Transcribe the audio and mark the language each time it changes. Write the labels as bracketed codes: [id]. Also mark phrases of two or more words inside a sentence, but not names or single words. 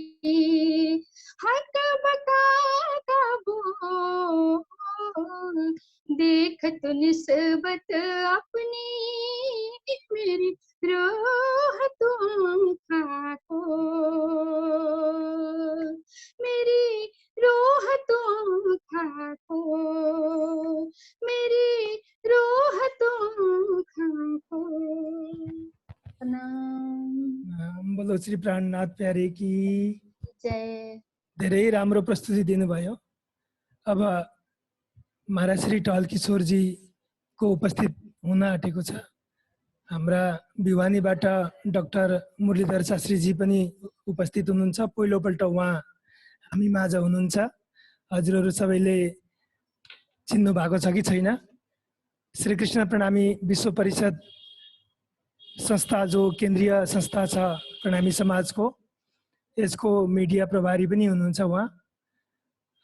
[hi] हक बका का बोल, देख तू निस्बत अपनी मेरी रूह तो खाको, मेरी रूह तो खाको, मेरी रूह तो खाको। बोलो श्री प्राणनाथ प्यारे की जय। [ne] धेरै राम्रो प्रस्तुति दिनुभयो। अब महाराज श्री टहल किशोर जी को उपस्थित हुन आँटेको छ। हाम्रा भिवानीबाट डाक्टर मुरलीधर शास्त्रीजी पनि उपस्थित हुनुहुन्छ। पहिलोपल्ट उहाँ हामी माझ हुनुहुन्छ। हजुरहरू सबैले चिन्नु भएको छ कि छैन? श्री कृष्ण प्रणामी विश्व परिषद संस्था जो केन्द्रीय संस्था छ प्रणामी समाजको, यसको मिडिया प्रभारी पनि हुनुहुन्छ उहाँ।